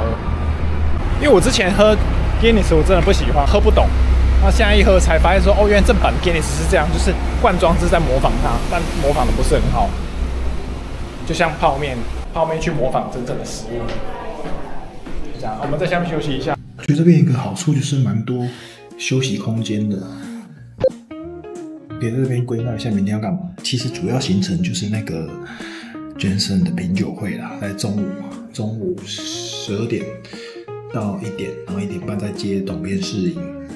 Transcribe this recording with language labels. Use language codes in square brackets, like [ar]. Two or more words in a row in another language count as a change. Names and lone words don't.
[zh] 因為我之前喝 Guinness 我真的不喜歡，喝不懂。那現在一喝才發現說，哦，原來正版 Guinness 是這樣，就是罐裝是在模仿它，但模仿的不是很好。就像泡面去模仿真正的食物，就這樣。我們在下面休息一下。我覺得這邊有一個好處就是蠻多休息空間的，可以在這邊規劃一下明天要幹嘛。其實主要行程就是那個 Jameson 的品酒會啦，在中午12點到1點，然後1點半再接董編試飲。